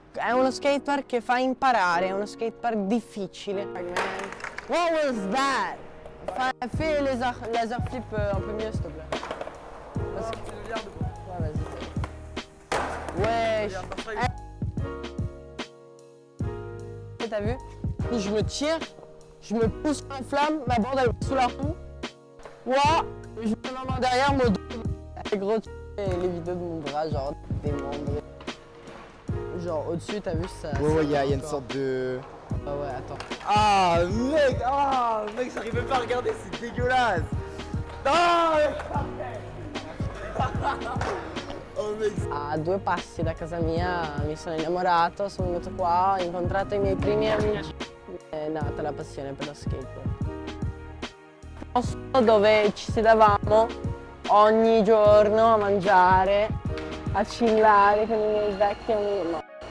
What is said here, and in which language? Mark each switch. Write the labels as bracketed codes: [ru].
[it] È uno skatepark che fa imparare, è uno skatepark difficile. [en] What was that? [fr] Fais les laser flip un peu mieux s'il te plaît. Parce que... Ouais, vas-y. Wesh. T'as vu? Puis je me tire, je me pousse en flamme, ma bande elle est sous la roue. Ouah, je mets ma main derrière mon dos. Gros, tu fais les vidéos de mon bras, genre démembré. Genre au-dessus, t'as vu ça? Ouais, il y a une sorte de... Ah ouais, attends. Ah mec, j'arrive même pas à regarder, c'est dégueulasse. Oh mec. [it] A 2 passi da casa mia mi sono innamorato, sono venuto qua, ho incontrato i miei primi amici. È nata la passione per lo skateboard. Un posto dove ci sedavamo ogni giorno a mangiare, a chillare con i miei vecchi amici.